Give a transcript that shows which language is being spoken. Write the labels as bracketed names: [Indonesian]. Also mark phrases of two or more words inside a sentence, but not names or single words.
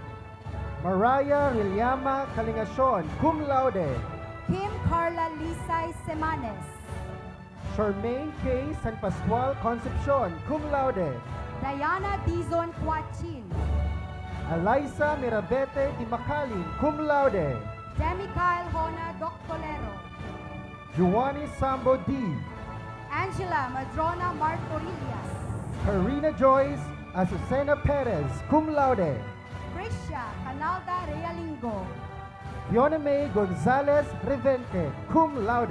[English] Mariah Riliama Kalingacion, [Latin] cum laude. [English] Kim Carla Lisay Semanes. Charmaine K. San Pascual Concepcion, [Latin] cum laude. [English] Diana Dizon Quachin. Eliza Mirabete Di Macalin, [Latin] cum laude. [English] Demi Kyle Hona Doctolero. Giovanni Sambo D. Angela Madrona Martorias. Karina Joyce Azucena Perez, [Latin] cum laude. [English] Priscia Canalda Realingo. Fiona May Gonzalez Revente, [Latin] cum laude.